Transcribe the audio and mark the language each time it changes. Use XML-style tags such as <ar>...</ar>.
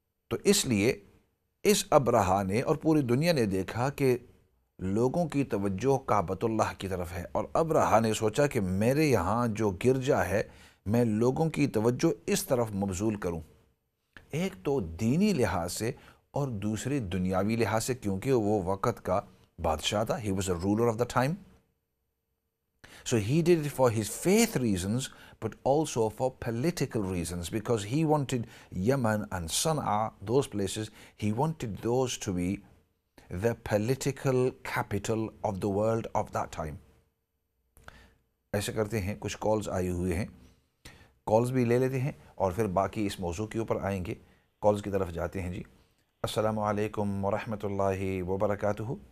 <ur>تو اس لیے اس ابرہہ نے اور پوری دنیا نے دیکھا کہ لوگوں کی توجہ کعبۃ اللہ کی طرف ہے، اور ابرہہ نے سوچا کہ میرے یہاں جو گرجا ہے میں لوگوں کی توجہ اس طرف مبذول کروں، ایک تو دینی لحاظ سے اور دوسری دنیاوی لحاظ سے، کیونکہ وہ وقت کا بادشاہ تھا.</ur> <en>He was a ruler of the time. So he did it for his faith reasons, but also for political reasons, because he wanted Yemen and Sana'a, those places, he wanted those to be the political capital of the world of that time.</en> <ur>ایسے کرتے ہیں, کچھ calls آئے ہوئے ہیں, calls بھی لے لیتے ہیں اور پھر باقی اس موضوع کے اوپر آئیں گے. کالز کی طرف جاتے ہیں. جی السلام علیکم ورحمۃ اللہ وبرکاتہ.</ur>